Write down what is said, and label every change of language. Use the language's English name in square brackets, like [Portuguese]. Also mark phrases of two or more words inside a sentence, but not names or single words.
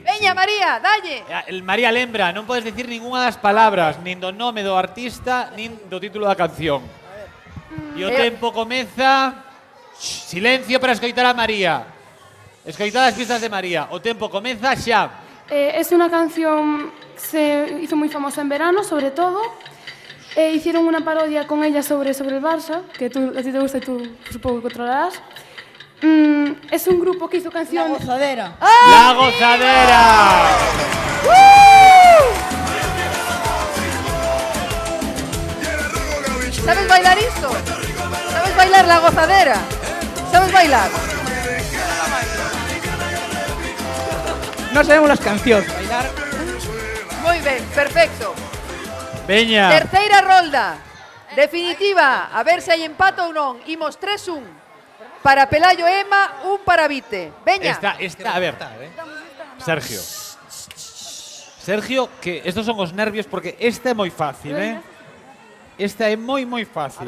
[Galician] Veña, María, dalle. El María lembra, non podes dicir ningunha das palabras, nin do nome do artista, nin do título da canción. E o tempo comeza... Silencio para escoitar a María. Escoitad as pistas de María. O tempo comeza xa. [Spanish] Es una canción que se hizo muy famosa en verano, sobre todo. Hicieron una parodia con ella sobre el Barça, que a ti te gusta y tú supongo que controlarás. Es un grupo que hizo canciones... La Gozadera. ¡La Gozadera! ¿Sabes bailar esto? ¿Sabes bailar La Gozadera? ¿Sabes bailar? No sabemos las canciones. Bailar. [Galician] Moi ben, perfecto. Veña. Terceira rolda. Definitiva, a ver se hai empate ou non. Imos 3-1 para Pelayo Emma, 1 para Vite. Veña. A ver. Sergio, que estos son os nervios porque esta é moi fácil, Esta é moi fácil.